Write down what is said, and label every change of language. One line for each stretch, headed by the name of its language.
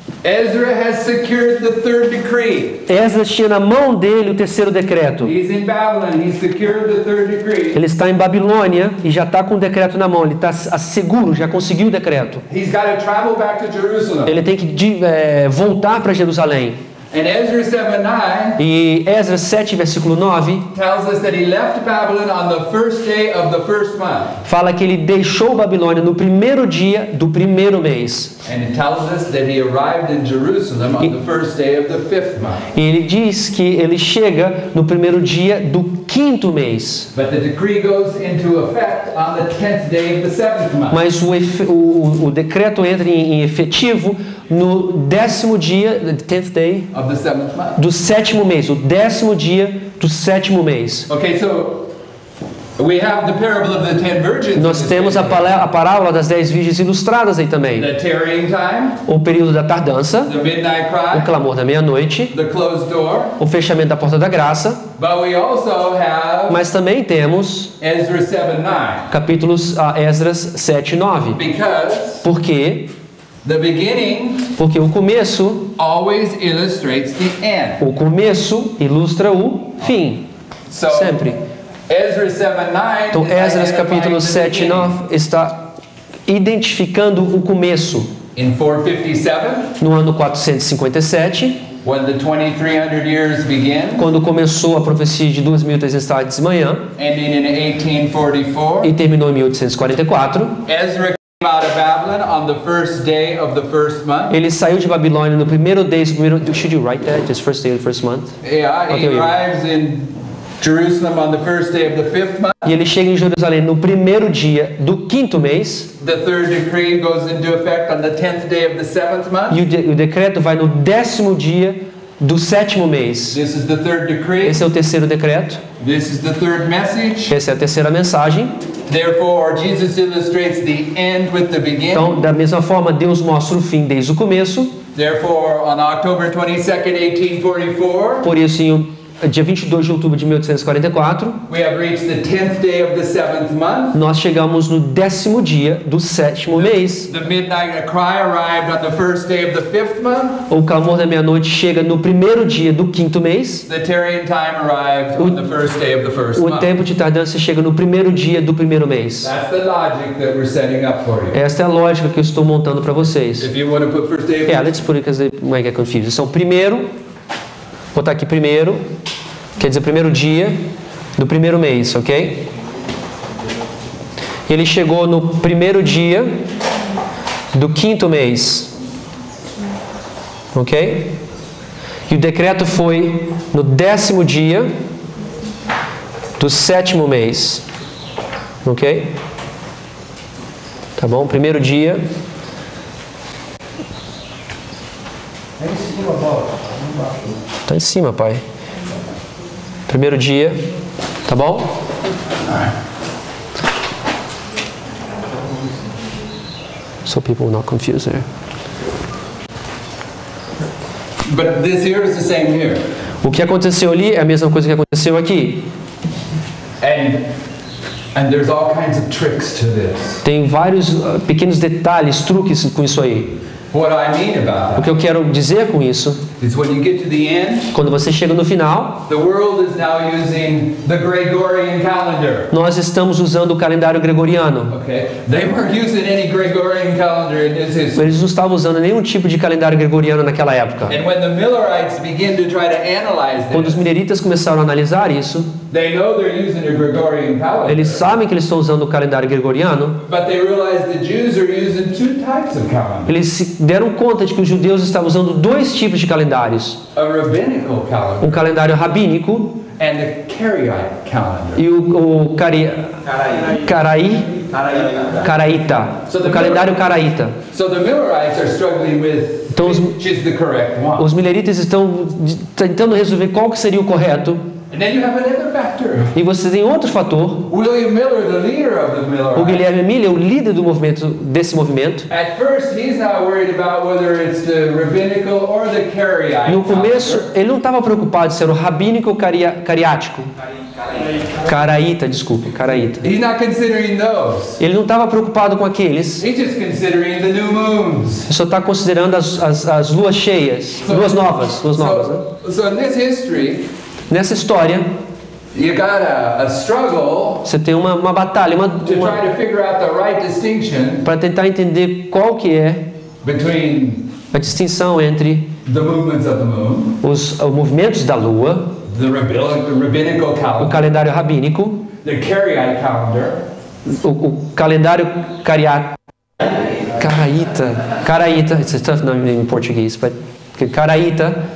English: Ezra has secured the third decree.
Portuguese: Esdras tinha na mão dele o terceiro decreto.
English: He's in Babylon. He's secured the third decree.
Portuguese: Ele está em Babilônia e já está com o decreto na mão. Ele está seguro, já conseguiu o decreto.
English: He's got to travel back to Jerusalem.
Portuguese: Ele tem que voltar para Jerusalém.
English: And Ezra 7:9
Portuguese: E Esdras 7, versículo 9,
English: tells us that he left Babylon on the first day of the first month.
Portuguese: fala que ele deixou Babilônia no primeiro dia do primeiro mês.
English: And it tells us that he arrived in Jerusalem on the first day of the fifth month.
Portuguese: E ele diz que ele chega no primeiro dia do quinto mês.
English: But the decree goes into effect on the 10th day of the seventh month.
Portuguese: Mas o decreto entra em efetivo no 10º dia,
English: the 10th day, Of the seventh month.
Portuguese: do sétimo mês, o 10º dia do sétimo mês.
English: Okay, so we have the parable of the 10 virgins.
Portuguese: Nós temos a parábola das 10 virgens ilustradas aí também.
English: The tarrying time,
Portuguese: O período da tardança,
English: the midnight
Portuguese: o
English: cry,
Portuguese: clamor da meia-noite,
English: the closed door.
Portuguese: o fechamento da porta da graça,
English: But we also have
Portuguese: mas também temos
English: Ezra 7:9,
Portuguese: capítulos Esdras 7 e 9.
English: because
Portuguese: Por quê?
English: the beginning
Portuguese: Porque o começo,
English: always illustrates the end.
Portuguese: o começo ilustra o fim,
English: So
Portuguese: sempre.
English: Ezra 7:9.
Portuguese: Então
English: is
Portuguese: Esdras
English: identifying
Portuguese: capítulo
English: the
Portuguese: 7 e
English: beginning.
Portuguese: 9 está identificando o começo.
English: In 457,
Portuguese: No ano 457,
English: when the 2300 years begin,
Portuguese: quando começou a profecia de 2300 tardes de manhã
English: ending in 1844,
Portuguese: e terminou em 1844.
English: Ezra came out of Babylon on the first day of the first month.
Portuguese: Ele saiu de Babilônia no primeiro dia do primeiro.
English: Should you write that? Just first day of the first month. Yeah, he Okay. arrives in Jerusalem on the first day of the fifth month.
Portuguese: E ele chega em Jerusalém no primeiro dia do quinto mês.
English: The third decree goes into effect on the 10th day of the seventh month.
Portuguese: E o decreto vai no 10º dia do sétimo mês.
English: This is the third decree.
Portuguese: Esse é o terceiro decreto.
English: This is the third message.
Portuguese: Essa é a terceira mensagem.
English: Therefore, Jesus illustrates the end with the beginning.
Portuguese: Então, da mesma forma, Deus mostra o fim desde o começo.
English: Therefore, on October 22nd, 1844,
Portuguese: Por isso, em dia 22 de outubro de 1844,
English: we have reached the 10th day of the seventh month.
Portuguese: nós chegamos no 10º dia do sétimo mês.
English: The midnight cry arrived on the first day of the fifth month.
Portuguese: O clamor da meia-noite chega no primeiro dia do quinto mês.
English: The tarrying time arrived on the first day of the first
Portuguese: O
English: month.
Portuguese: tempo de tardança chega no primeiro dia do primeiro mês.
English: That's the logic that we're setting up for you.
Portuguese: Esta é a lógica que eu estou montando para vocês.
English: If you want to put first day of Yeah, let's put it because they might get confused.
Portuguese: Então, primeiro, vou botar aqui primeiro, quer dizer primeiro dia do primeiro mês, ok? Ele chegou no primeiro dia do quinto mês, ok? E o decreto foi no 10º dia do sétimo mês, ok? Tá bom? Primeiro dia. É em cima, bola. Não baixo. Tá em cima, pai. Primeiro dia, tá bom?
English: So people will not confuse there. But this here is the same here.
Portuguese: O que aconteceu ali é a mesma coisa que aconteceu aqui.
English: And there's all kinds of tricks to this.
Portuguese: Tem vários pequenos detalhes, truques com isso aí.
English: What I mean about that
Portuguese: que eu quero dizer com isso,
English: is when you get to the end,
Portuguese: quando você chega no final,
English: the world is now using the Gregorian calendar.
Portuguese: nós estamos usando o calendário gregoriano.
English: Okay? They weren't using any Gregorian calendar in this history.
Portuguese: Eles não estavam usando nenhum tipo de calendário gregoriano naquela época.
English: And when the Millerites begin to try to analyze
Portuguese: Quando os
English: this,
Portuguese: mineritas começaram a analisar isso,
English: they know they're using a Gregorian calendar.
Portuguese: eles sabem que eles estão usando o calendário gregoriano.
English: But they realize the Jews are using two types of calendar.
Portuguese: Eles se deram conta de que os judeus estavam usando dois tipos de calendários.
English: A rabbinical calendar
Portuguese: Um calendário rabínico
English: and a Karaite calendar.
Portuguese: e o caraíta. O calendário caraíta.
English: So the Millerites are struggling with
Portuguese: Então,
English: which is the correct one.
Portuguese: Os mileritas estão tentando resolver qual que seria o correto.
English: And then you have another factor.
Portuguese: E você tem outro fator.
English: William Miller, the leader of the
Portuguese: O Guilherme Miller, o líder do movimento, desse movimento.
English: At first, he's not worried about whether it's the rabbinical or the Karaite.
Portuguese: No começo, ele não estava preocupado se era o rabínico ou cariático. Caraíta, desculpe, caraíta.
English: He's not considering those.
Portuguese: Ele não estava preocupado com aqueles.
English: He's just considering the new moons.
Portuguese: Ele só está considerando as luas cheias, luas novas, né?
English: So in this history,
Portuguese: Nessa história,
English: you got a struggle
Portuguese: você tem uma batalha,
English: to try to figure out the right distinction
Portuguese: para tentar entender qual que é
English: between
Portuguese: a distinção entre
English: the movements of the moon,
Portuguese: os movimentos da lua,
English: the rabbinical
Portuguese: o
English: calendar,
Portuguese: calendário rabínico,
English: the Karaite calendar,
Portuguese: o calendário caraíta,
English: it's a tough name in Portuguese,
Portuguese: but caraíta,